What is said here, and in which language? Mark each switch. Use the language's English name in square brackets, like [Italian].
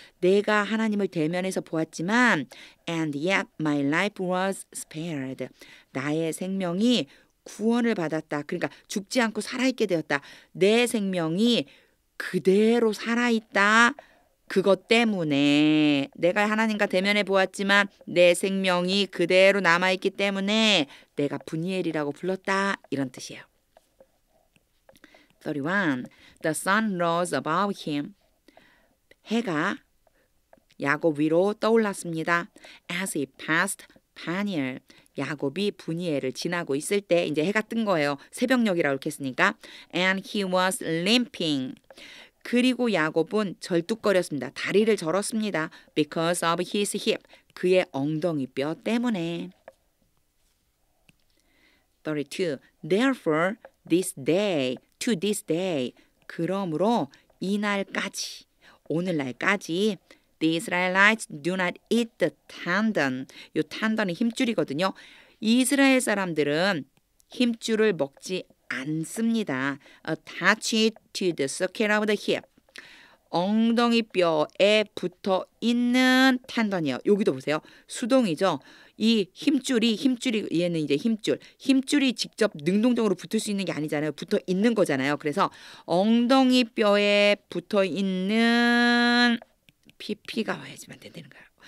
[Korean] 내가 하나님을 대면해서 보았지만 [English] and yet my life was spared. [Korean] 나의 생명이 구원을 받았다. 그러니까 죽지 않고 살아있게 되었다. 내 생명이 그대로 살아있다. 그것 때문에 내가 하나님과 대면해 보았지만 내 생명이 그대로 남아있기 때문에 내가 분이엘이라고 불렀다. 이런 뜻이에요. 31. [English] The sun rose above him. [Korean] 해가 야곱 위로 떠올랐습니다. [English] As he passed Peniel. [Korean] 야곱이 분이엘을 지나고 있을 때 이제 해가 뜬 거예요. 새벽녘이라고 이렇게 했으니까. [English] And he was limping. [Korean] 그리고 야곱은 절뚝거렸습니다. 다리를 절었습니다. [English] Because of his hip. [Korean] 그의 엉덩이 뼈 때문에. [English] 32. Therefore, to this day. [Korean] 그러므로 이날까지, 오늘날까지 [English] The Israelites do not eat the tendon. [Korean] 이 tendon이 힘줄이거든요. 이스라엘 사람들은 힘줄을 먹지 않습니다. [English] Attached to the socket of the hip. [Korean] 엉덩이 뼈에 붙어 있는 텐던이요. 여기도 보세요. 수동이죠. 이 힘줄이 얘는 이제 힘줄이 직접 능동적으로 붙을 수 있는 게 아니잖아요. 붙어 있는 거잖아요. 그래서 엉덩이 뼈에 붙어 있는 PP가 와야지만 되는 거예요.